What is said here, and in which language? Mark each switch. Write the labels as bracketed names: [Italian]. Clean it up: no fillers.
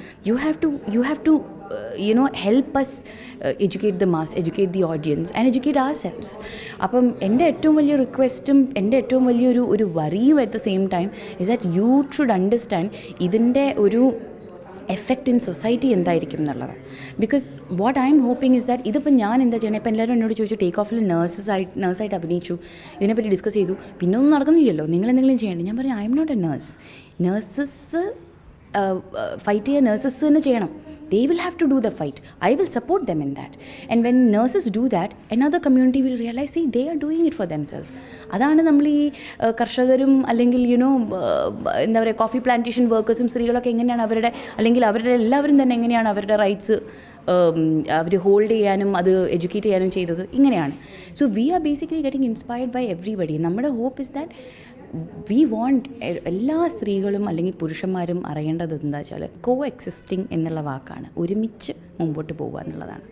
[English] You have to help us educate the mass, educate the audience and educate ourselves. [Malayalam] അപ്പം എൻ്റെ ഏറ്റവും വലിയ റിക്വസ്റ്റും എൻ്റെ ഏറ്റവും വലിയൊരു വറിയും [English] at the same time is that you should understand [Malayalam] ഇതിൻ്റെ ഒരു എഫക്റ്റ് ഇൻ സൊസൈറ്റി എന്തായിരിക്കും എന്നുള്ളത്. [English] because what I am hoping is that [Malayalam] ഇതിപ്പോൾ ഞാൻ എന്താ ചെയ്യണേ, ഇപ്പോൾ എല്ലാവരും എന്നോട് ചോദിച്ചു ടേക്ക് ഓഫിൽ നേഴ്സായിട്ട് അഭിനയിച്ചു, ഇതിനെപ്പറ്റി ഡിസ്കസ് ചെയ്തു, പിന്നെ ഒന്നും നടക്കുന്നില്ലല്ലോ, നിങ്ങൾ എന്തെങ്കിലും ചെയ്യണ്ടേ? ഞാൻ പറഞ്ഞു [English] I am not a nurse. [Malayalam] Nurses fight ചെയ്യുക നേഴ്സസ് തന്നെ ചെയ്യണം. [English] They will have to do the fight. I will support them in that. And when nurses do that, another community will realize, see, they are doing it for themselves. [Malayalam] അതാണ് നമ്മൾ ഈ കർഷകരും അല്ലെങ്കിൽ എന്താ പറയുക കോഫി പ്ലാന്റേഷൻ വർക്കേഴ്സും സ്ത്രീകളൊക്കെ എങ്ങനെയാണ് അല്ലെങ്കിൽ അവരുടെ എല്ലാവരും തന്നെ എങ്ങനെയാണ് അവരുടെ റൈറ്റ്സ് അവർ ഹോൾഡ് ചെയ്യാനും അത് എഡ്യൂക്കേറ്റ് ചെയ്യാനും ചെയ്തത് ഇങ്ങനെയാണ്. [English] So we are basically getting inspired by everybody. [Malayalam] നമ്മുടെ hope [English] is that we want [Malayalam] എല്ലാ സ്ത്രീകളും അല്ലെങ്കിൽ പുരുഷന്മാരും അറിയേണ്ടത് എന്താ വെച്ചാൽ കോ എക്സിസ്റ്റിംഗ് എന്നുള്ള വാക്കാണ്, ഒരുമിച്ച് മുമ്പോട്ട് പോകുക എന്നുള്ളതാണ്.